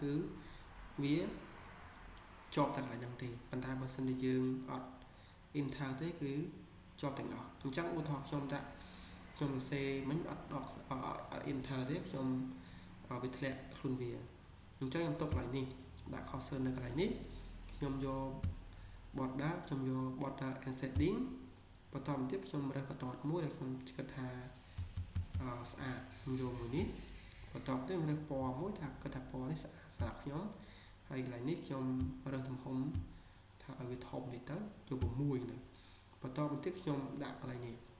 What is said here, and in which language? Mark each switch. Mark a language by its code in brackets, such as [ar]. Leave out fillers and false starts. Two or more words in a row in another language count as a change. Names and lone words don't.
[km] គឺវាជាប់តែកន្លែងហ្នឹងទេប៉ុន្តែបើសិនជាយើងអត់ enter ទេគឺជាប់ទាំងអស់អញ្ចឹងឧទាហរណ៍ខ្ញុំដាក់ខ្ញុំសរ សេរមិនអត់ enter ទេខ្ញុំវាធ្លាក់ខ្លួនវាអញ្ចឹងខ្ញុំទុកកន្លែងនេះដាក់ cursor នៅកន្លែងនេះខ្ញុំយក border ខ្ញុំយក [en] border and setting [km] បន្តមកទៀតខ្ញុំរើសបន្តមួយដែលខ្ញុំគិតថាស្អាតខ្ញុំយកមួយនេះបន្តទៅរើសពណ៌មួយថាគិតថាពណ៌នេះស្អាតសម្រាប់ខ្ញុំហើយកន្លែងនេះខ្ញុំរើសទំហំថាឲ្យវាធំនេះទៅយក6ទៅបន្តមកទៀតខ្ញុំដាក់កន្លែងនេះ